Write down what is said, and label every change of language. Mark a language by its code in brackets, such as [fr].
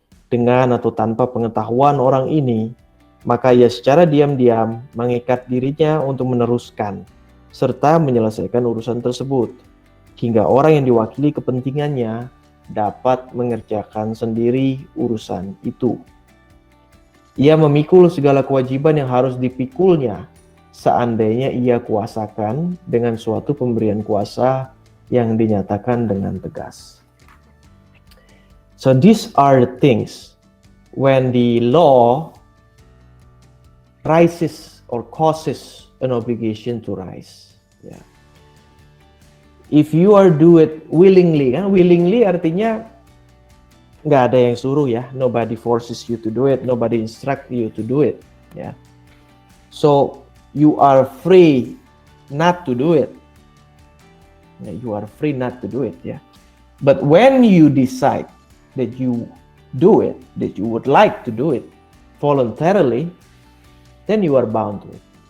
[id] dengan atau tanpa pengetahuan orang ini, maka ia secara diam-diam mengikat dirinya untuk meneruskan serta menyelesaikan urusan tersebut, hingga orang yang diwakili kepentingannya dapat mengerjakan sendiri urusan itu. Ia memikul segala kewajiban yang harus dipikulnya seandainya ia kuasakan dengan suatu pemberian kuasa yang dinyatakan dengan tegas. [en] So these are the things when the law rises or causes an obligation to rise. Yeah. If you are do it willingly, kan? [id] Willingly artinya nggak ada yang suruh ya. [en] Nobody forces you to do it, nobody instruct you to do it. Ya. So you are free not to do it. Yeah, you are free not to do it. Yeah. But when you decide that you do it, that you would like to do it voluntarily, then you are bound to it.